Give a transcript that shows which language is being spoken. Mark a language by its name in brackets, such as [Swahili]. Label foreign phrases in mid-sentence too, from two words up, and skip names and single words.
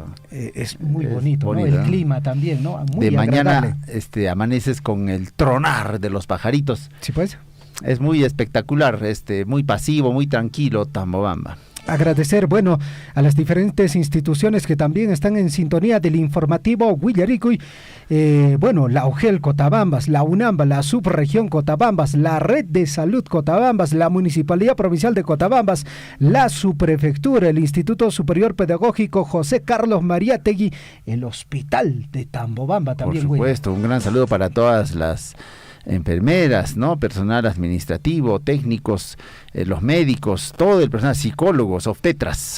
[Spanish] Es muy bonito, ¿no? El clima también, ¿no? Muy de agradable. Mañana amaneces con el tronar de los pajaritos. Sí, pues. Es muy espectacular, muy pasivo, muy tranquilo Tambobamba. Agradecer, a las diferentes instituciones que también están en sintonía del informativo Willaricuy, la OGEL Cotabambas, la UNAMBA, la Subregión Cotabambas, la Red de Salud Cotabambas, la Municipalidad Provincial de Cotabambas, la Subprefectura, el Instituto Superior Pedagógico José Carlos Mariátegui, el Hospital de Tambobamba también. Por supuesto, un gran saludo para todas las enfermeras, personal administrativo, técnicos, los médicos, todo el personal, psicólogos, obstetras.